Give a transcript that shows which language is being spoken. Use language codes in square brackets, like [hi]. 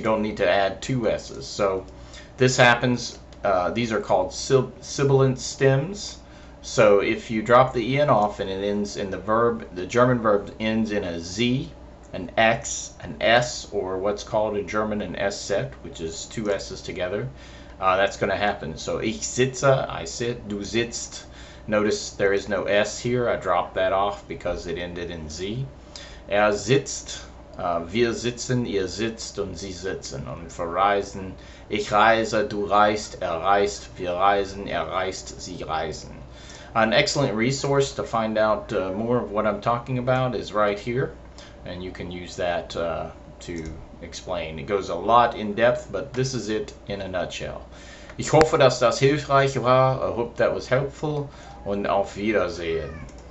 [en] You don't need to add two s's. So this happens, these are called sibilant stems. So if you drop the en off and it ends in the verb, the German verb ends in a z, an x, an s, or what's called in German an s-set, which is two s's together. That's going to happen. [de] So ich sitze, [en] I sit, [de] du sitzt. Notice there is no s here. I dropped that off because it ended in z. Er sitzt, wir sitzen, ihr sitzt und sie sitzen. Und für reisen, ich reise, du reist, er reist, wir reisen, er reist, sie reisen. [en] An excellent resource to find out more of what I'm talking about is right here. And you can use that to explain. It goes a lot in depth, but this is it in a nutshell. [de] Ich hoffe, dass das hilfreich war. [en] I hope that was helpful [de] und auf Wiedersehen.